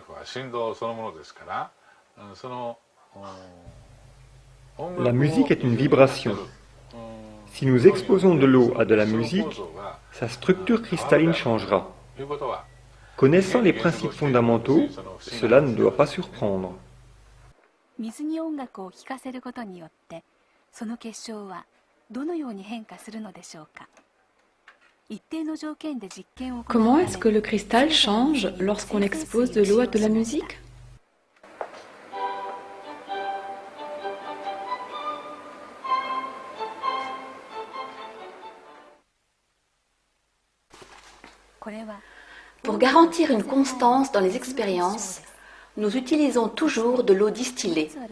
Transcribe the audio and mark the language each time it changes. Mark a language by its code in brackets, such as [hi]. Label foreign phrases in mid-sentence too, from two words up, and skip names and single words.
[fr] La musique est une vibration. Si nous exposons de l'eau à de la musique, sa structure cristalline changera. Connaissant les principes fondamentaux, cela ne doit pas surprendre. [ja] 水に音楽を聴かせることによってその結晶はどのように変化するのでしょうか。一定の条件で実験を行うため [fr] Comment est-ce que le cristal change lorsqu'on expose de l'eau à de la musique? Pour garantir une constance dans les expériences, nous utilisons toujours de l'eau distillée.